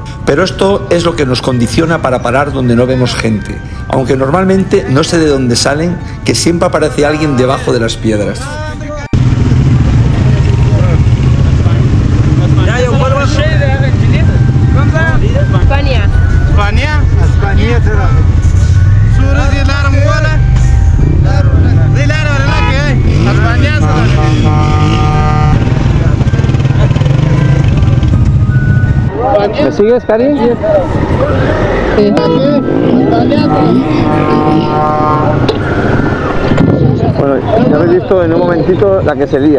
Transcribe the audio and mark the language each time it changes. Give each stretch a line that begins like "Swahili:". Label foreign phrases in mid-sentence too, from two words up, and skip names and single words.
Spanish: Pero esto es lo que nos condiciona para parar donde no vemos gente. Aunque normalmente no sé de dónde salen, que siempre aparece alguien debajo de las piedras. España. اسبانيا اسبانيا ترى سوري دي لارم ولا دي لارم ولا كي اسبانيا ¿Me sigues, Cari? Sí. Bueno, ya habéis visto en un momentito la que se lía.